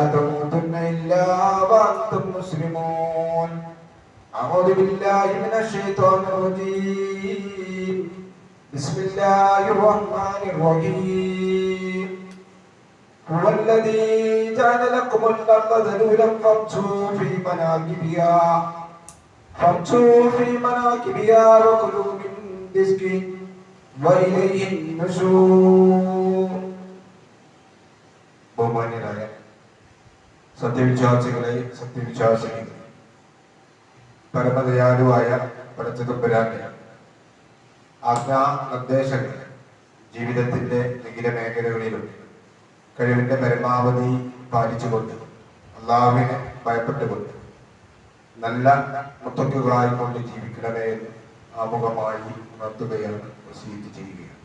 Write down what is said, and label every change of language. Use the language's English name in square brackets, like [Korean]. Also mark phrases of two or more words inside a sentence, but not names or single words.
[Arabic] تموتن إلا وأنتم مسلمون أعوذ بالله من الشيطان الرجيم بسم الله الرحمن الرحيم هو الذي جعل لكم الأرض ذلولا فامشوا في مناكبها وكلوا من رزقه وإليه النشور. [Malayalam] ബഹുമാന്യരായ സത്യവിശ്വാസികളെ സത്യവിശ്വാസികളെ പരമദയാലുവായ പടച്ചതമ്പുരാന്റെ ആജ്ഞാ നിർദ്ദേശങ്ങൾ ജീവിതത്തിന്റെ വിവിധ മേഖലകളിലും കഴിവിന്റെ പരമാവധി പാലിച്ചുകൊണ്ട് അള്ളാഹുവിനെ ഭയപ്പെട്ടുകൊണ്ട് നല്ല മുത്തക്കുകളായിക്കൊണ്ട് ജീവിക്കണമേ എന്ന് ആമുഖമായി ഉണർത്തുകയാണ് വസീയത്ത് ചെയ്യുകയാണ്.